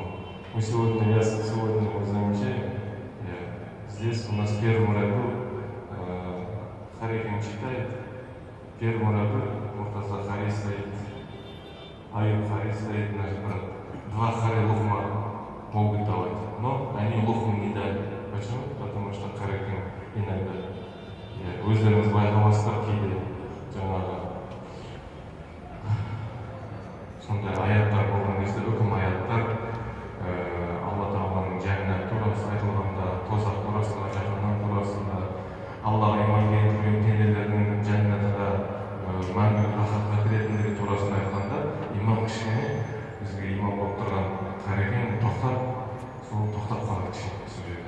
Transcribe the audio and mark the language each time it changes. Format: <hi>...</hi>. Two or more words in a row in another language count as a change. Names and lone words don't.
<ru>Мы сегодня мы замечаем, здесь у нас в первом ряду Харикин читает, в первом ряду Муртаза Хари стоит, Аюб Хари стоит, наш брат. Два Хари лохма могут давать, но они лохму не дали. Почему? Потому что Харикин иногда</ru> <kk>өздеріңіз байқамасыздар кейде жаңағы сондай аяттар болған кезде үкім аяттар Алла Тағаланың жәннат турасы айтылғанда, тозақ турасында, жаһаннам турасында, Аллаға иман келтірген пенделердің жәннатына мәңгілік рахатқа кіретіндігі турасын айтқанда, имам кішкене бізге имам болып тұрған Харикин тоқтап қалды кішкене сол жерде.</kk>